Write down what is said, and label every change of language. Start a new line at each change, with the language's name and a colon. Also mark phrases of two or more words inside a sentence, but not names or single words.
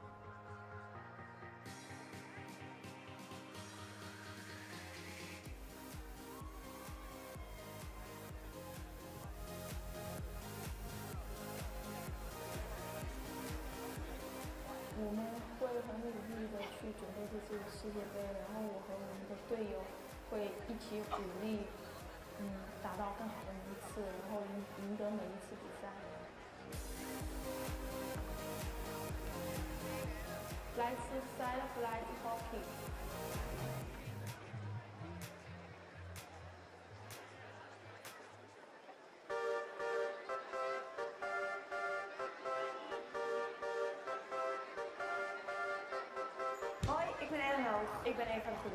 Chinese: 我们会很努力的去准备这次世界杯，然后我和我们的队友会一起鼓励。达到更好的名次，然后赢得每一次比赛。来自 Side Flight Hockey。
Dutch: Hoi, ik ben Ellen Hoog. Ik ben Eva de Goede.